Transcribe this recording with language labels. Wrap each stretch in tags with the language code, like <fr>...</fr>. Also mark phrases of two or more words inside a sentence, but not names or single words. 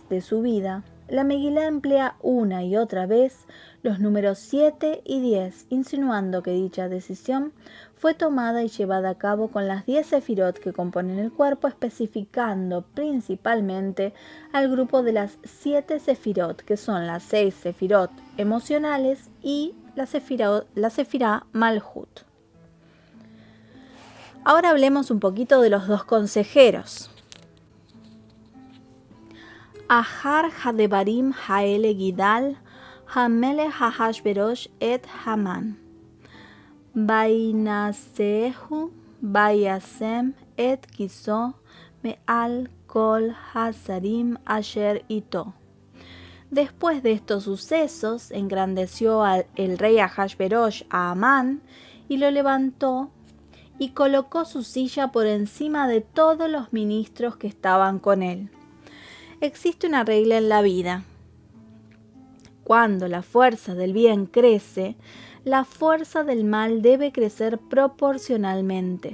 <es>de su vida, la Megilá emplea una y otra vez los números 7 y 10, insinuando que dicha decisión fue tomada y llevada a cabo con las 10 sefirot que componen el cuerpo, especificando principalmente al grupo de las 7 sefirot, que son las 6 sefirot emocionales y la sefirá Malhut. Ahora hablemos un poquito de los dos consejeros.</es> <he>אחר הדברים האלה גדל המלך אחשורוש את המן וינשאהו וישם את כסאו מעל כל השרים אשר אתו.</he> <es>Después de estos sucesos, engrandeció el rey Ahasverosh a Amán y lo levantó y colocó su silla por encima de todos los ministros que estaban con él. Existe una regla en la vida. Cuando la fuerza del bien crece, la fuerza del mal debe crecer proporcionalmente.</es>